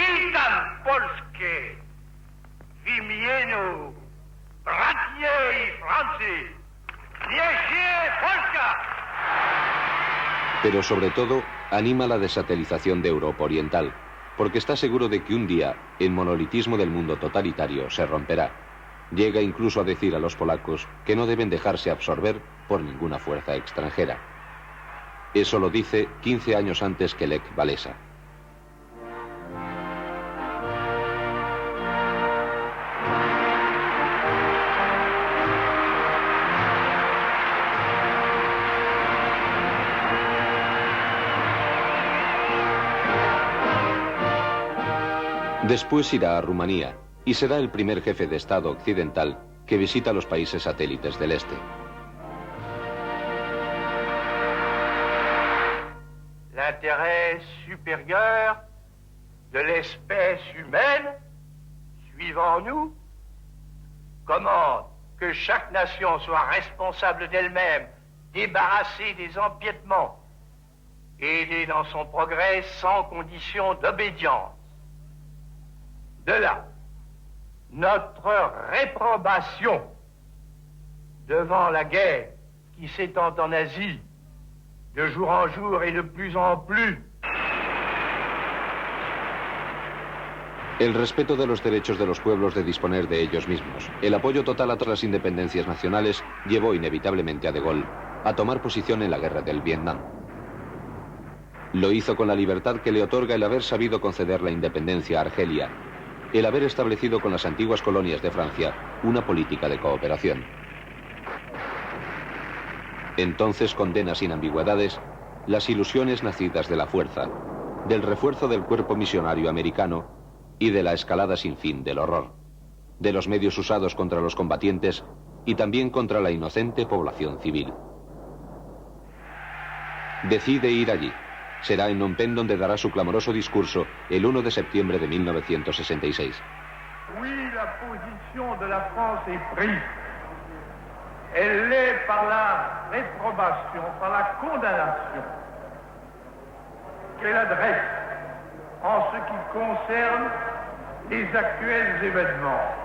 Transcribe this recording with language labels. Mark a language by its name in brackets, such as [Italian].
[Polish] Witam Polskę w imieniu braci i Francji. Niech żyje Polska! [Spanish] Pero sobre todo, anima la desatelización de Europa Oriental, porque está seguro de que un día el monolitismo del mundo totalitario se romperá. Llega incluso a decir a los polacos que no deben dejarse absorber por ninguna fuerza extranjera. Eso lo dice 15 años antes que Lech Walesa. Después irá a Rumanía y será el primer jefe de Estado occidental que visita los países satélites del este. [French] L'intérêt supérieur de l'espèce humaine, suivant nous, commande que chaque nation soit responsable d'elle-même, débarrassée des empiètements, aidée dans son progrès sans condition d'obédience. De là, notre réprobation devant la guerre qui s'étend en Asie de jour en jour et de plus en plus. [Spanish] El respeto de los derechos de los pueblos de disponer de ellos mismos, el apoyo total a todas las independencias nacionales, llevó inevitablemente a De Gaulle a tomar posición en la guerra del Vietnam. Lo hizo con la libertad que le otorga el haber sabido conceder la independencia a Argelia, el haber establecido con las antiguas colonias de Francia una política de cooperación. Entonces condena sin ambigüedades las ilusiones nacidas de la fuerza, del refuerzo del cuerpo misionario americano y de la escalada sin fin del horror, de los medios usados contra los combatientes y también contra la inocente población civil. Decide ir allí. Será en Phnom Penh donde dará su clamoroso discurso el 1 de septiembre de 1966. [French] Oui, la position de la France est prise. Elle l'est par la réprobation, par la condamnation qu'elle adresse en ce qui concerne les actuels événements.